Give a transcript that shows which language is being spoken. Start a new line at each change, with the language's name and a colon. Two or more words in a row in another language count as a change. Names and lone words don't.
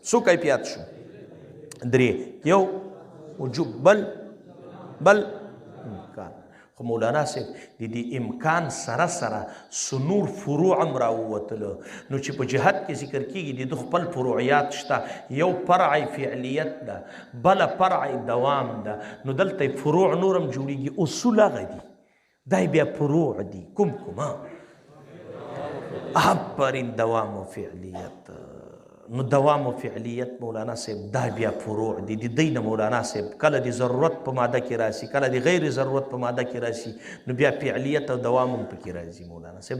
Pashto: څو کیفیت شو؟ درې. یو وجوب، بل امکان. خو مولانا صاحب د دې امکان سره سره نور فروع هم راووتله، نو چې په جهت کې ذکر کېږي د ده خپل فروعیات شته. یو فرع فعلیت ده، بله فرع دوام ده. نو دلته فروع نور هم جوړېږي، اصول هغه دي، دا بیا فروع دي. کوم آفرین دوام و فعلیت. نو دوام و فعلیت مولانا صاحب دا بیا فروع دي. د دی نه مولانا صاحب کله د ضرورت په ماده کې راسي، کله د غیر ضرورت په ماده کې راسي، نو بیا فعلیت او دوام هم پکې راځي مولانا صاحب.